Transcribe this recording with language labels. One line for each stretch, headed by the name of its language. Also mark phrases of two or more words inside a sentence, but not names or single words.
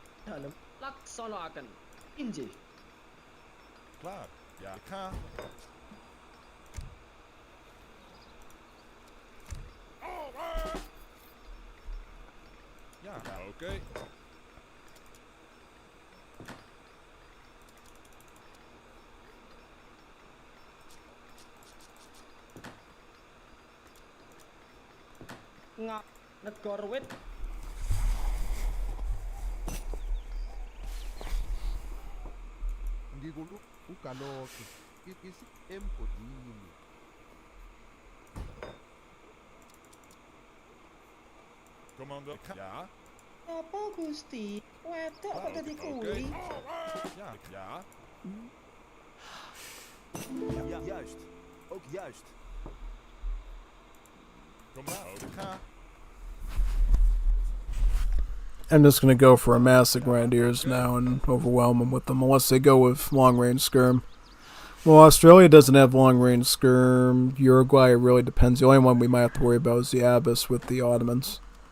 Javanese: Dalem laksanakan. Inji.
Dutch: Klaar. Ja, ik ga. Ja, oké. Ngap negara wit. Ukaloke. Isi emgodini. Commando. Ja.
Javanese: Apa Gusti? Wedok kok dadi kuli?
Dutch: Ja, ja. Ja, juist. Ook juist. Kom maar, ik ga.
English: I'm just going to go for a mass of grenadiers now and overwhelm them with them, unless they go with long-range skirm. Well, Australia doesn't have long-range skirm. Uruguay, it really depends. The only one we might have to worry about is the Abyss with the Ottomans.